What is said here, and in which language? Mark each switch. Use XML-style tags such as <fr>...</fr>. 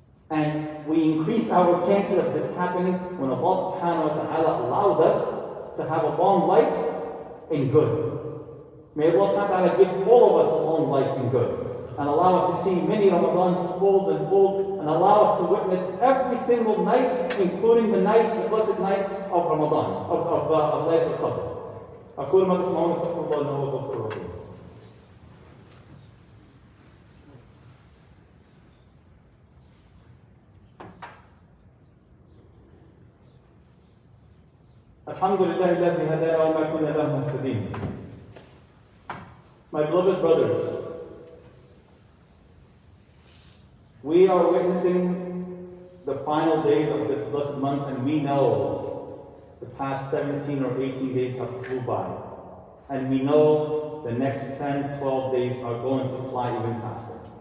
<en>And we increase our chances of this happening when Allah subhanahu wa ta'ala allows us to have a long life in good. May Allah Ta'ala give all of us a long life and good, and allow us to see many Ramadans fold and fold, and allow us to witness every single night, including the night, the blessed night of Ramadan, of Laylatul Qadr.</en> <ar>أقول ما تسمعون استغفر الله إنه هو الغفور الرحيم. الحمد لله الذي هدانا وما كنا له مهتدين.</ar> <en>My beloved brothers, we are witnessing the final days of this blessed month, and we know the past 17 or 18 days have flew by. And we know the next 10, 12 days are going to fly even faster.</en>